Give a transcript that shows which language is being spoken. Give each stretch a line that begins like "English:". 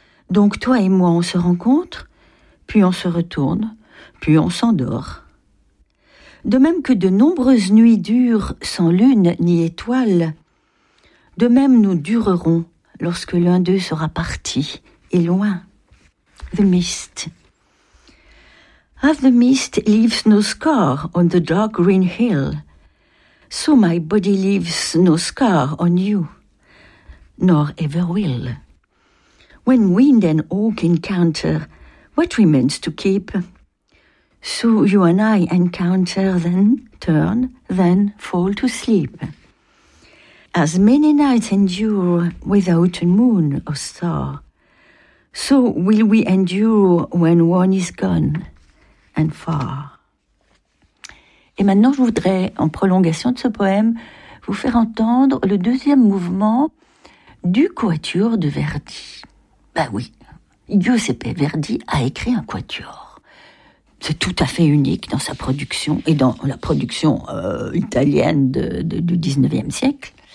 French: Donc toi et moi, on se rencontre, puis on se retourne, puis on s'endort. De même que de nombreuses nuits durent sans lune ni étoile, de même nous durerons lorsque l'un d'eux sera parti et loin.
English: The mist. As the mist leaves no scar on the dark green hill, so my body leaves no scar on you, nor ever will. When wind and oak encounter, what remains to keep? So you and I encounter, then turn, then fall to sleep. As many nights endure without a moon or star, so will we endure when one is gone and far.
French: Et maintenant, je voudrais, en prolongation de ce poème, vous faire entendre le deuxième mouvement du quatuor de Verdi. Ben oui, Giuseppe Verdi a écrit un quatuor. C'est tout à fait unique dans sa production et dans la production italienne du 19e siècle.